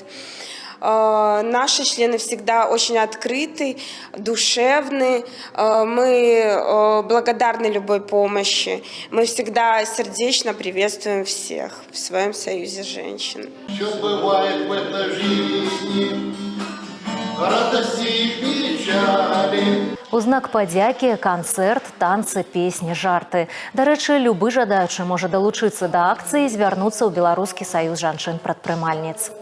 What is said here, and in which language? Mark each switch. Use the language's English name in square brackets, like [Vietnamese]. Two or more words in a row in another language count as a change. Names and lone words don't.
[Russian] Наши члены всегда очень открыты, душевны. Мы благодарны любой помощи. Мы всегда сердечно приветствуем всех в своем союзе женщин. Что бывает в этой жизни, радости и печали. [Belarusian] У знак падзякі, канцэрт, танцы, песні, жарты. Дарэчы, любы жадаючы можа далучыцца да акцыі і звярнуцца ў Беларускі саюз жанчын-прадпрымальніц.